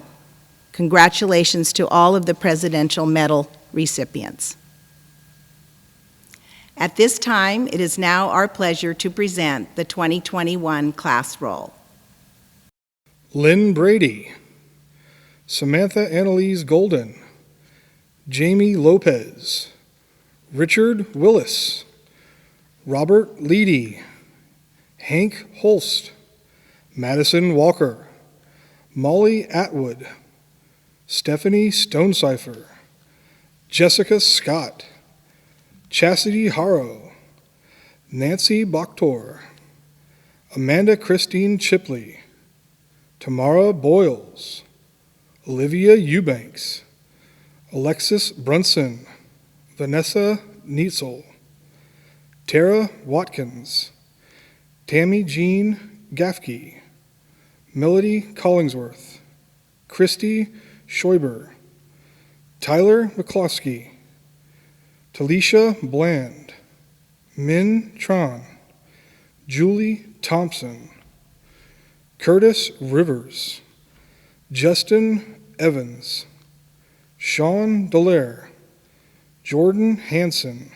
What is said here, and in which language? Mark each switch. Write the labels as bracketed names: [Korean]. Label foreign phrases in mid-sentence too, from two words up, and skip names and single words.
[English] Congratulations to all of the Presidential Medal recipients. At this time, it is now our pleasure to present the 2021 class roll. Lynn Brady, Samantha Annalise Golden, Jamie Lopez, Richard Willis, Robert Leedy, Hank Holst, Madison Walker, Molly Atwood, Stephanie Stonecipher, Jessica Scott, Chastity Harrow, Nancy Bachtor, Amanda Christine Chipley, Tamara Boyles, Olivia Eubanks, Alexis Brunson, Vanessa Neitzel, Tara Watkins, Tammy Jean Gaffke, Melody Collingsworth, Christy Scheuber, Tyler McCloskey, Talisha Bland, Min Tron, Julie Thompson, Curtis Rivers, Justin Evans, Sean Dallaire, Jordan Hanson,